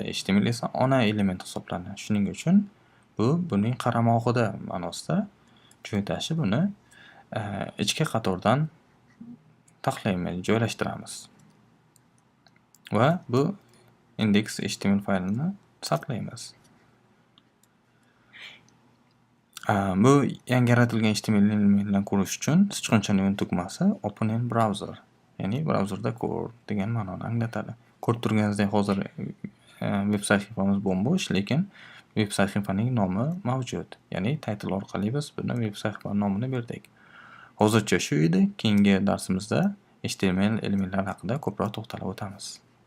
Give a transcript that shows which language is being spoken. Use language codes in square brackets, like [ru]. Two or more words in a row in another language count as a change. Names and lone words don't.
[uz] HTML esa ona element hisoblanadi. Shuning uchun buning qaramog'ida ma'nosida joydashi buni ichki qatordan taxlaymiz, joylashtiramiz. Va bu index.html faylini saqlaymiz. Bu yangi yaratilgan HTML elementlarni ko'rish uchun sichqonchaning tugmasi [en] Open in browser, [uz] ya'ni browserda ko'r degan ma'noni anglatadi. Ko'rib turganingizdek, hozir veb sahifamiz bo'm-bo'sh, lekin veb sahifaning nomi mavjud. Ya'ni title orqali biz buni veb sahifaning nomini berdik. Hozircha shu edi. Keyingi darsimizda HTML elementlar haqida ko'proq to'xtalib o'tamiz.